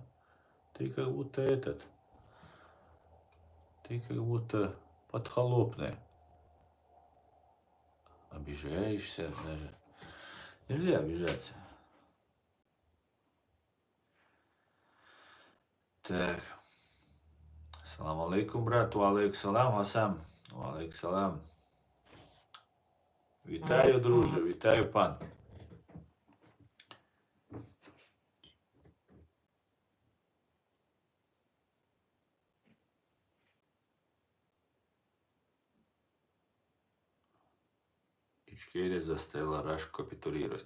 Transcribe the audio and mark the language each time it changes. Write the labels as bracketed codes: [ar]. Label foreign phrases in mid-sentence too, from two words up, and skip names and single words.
[ru] Ты как будто ты как будто подхолопный. Обижаешься даже. Нельзя обижаться. Так. [ar] سلام عليكم, брат. عليكم سلام, Хасан. عليكم سلام. [uk] Вітаю, друже, вітаю, пан. [ru] Ичкерия заставила Рашу капитулировать.